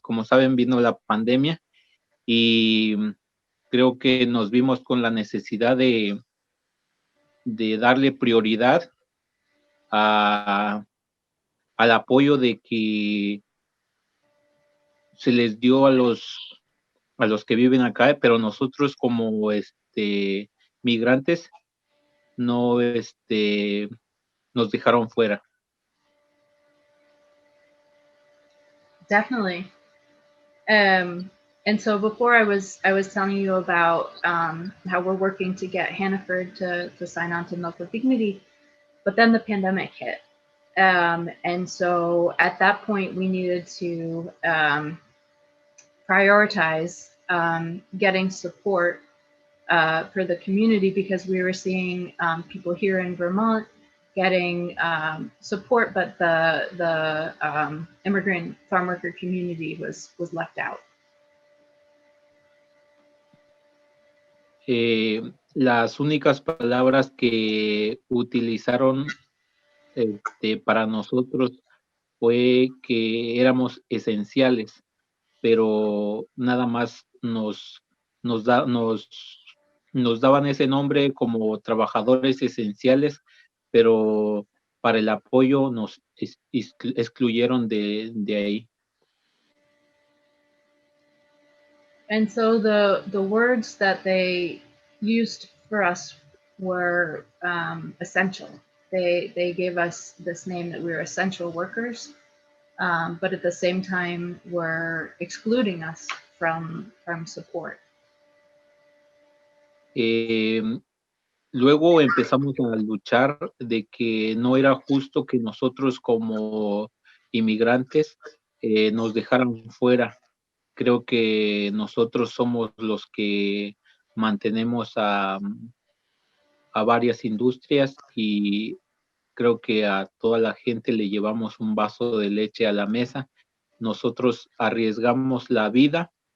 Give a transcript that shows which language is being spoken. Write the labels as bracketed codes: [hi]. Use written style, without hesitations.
[es] Como saben, vino la pandemia y creo que nos vimos con la necesidad de darle prioridad al apoyo de que se les dio a los que viven acá, pero nosotros como migrantes no nos dejaron fuera. [en] Definitely. And so before I was telling you about how we're working to get Hannaford to sign on to Milk with Dignity, but then the pandemic hit. And so at that point we needed to prioritize getting support for the community, because we were seeing people here in Vermont getting support, but the immigrant farm worker community was left out. [es] Las únicas palabras que utilizaron para nosotros fue que éramos esenciales, pero nada más nos daban ese nombre como trabajadores esenciales, pero para el apoyo nos excluyeron de ahí. [en] And so the words that they used for us were essential. They gave us this name that we were essential workers, but at the same time were excluding us from support. [es] Luego empezamos a luchar de que no era justo que nosotros como inmigrantes nos dejaran fuera. Creo que nosotros somos los que mantenemos a varias industrias y creo que a toda la gente le llevamos un vaso de leche a la mesa. Nosotros arriesgamos la vida